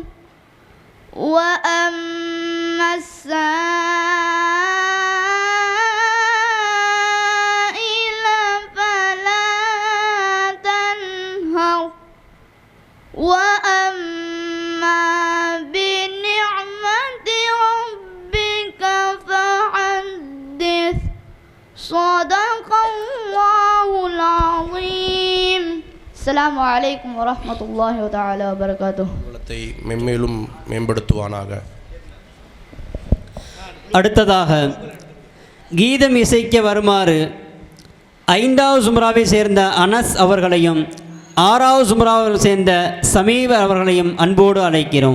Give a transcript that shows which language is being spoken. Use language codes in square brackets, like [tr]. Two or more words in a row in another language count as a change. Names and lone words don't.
[ar] وأما السائل فلا تنهر وأما بنعمة ربك فحدث صدق الله العظيم. السلام عليكم ورحمة الله تعالى وبركاته. [ta] மென்மேலும் மேம்படுத்துவானாக. அடுத்ததாக கீதம் இசைக்க வருமாறு 5வது சும்ராவை சேர்ந்த அனஸ் அவர்களையும் 6வது சும்ராவை சேர்ந்த சமீர் அவர்களையும் அன்போடு அழைக்கிறோம்.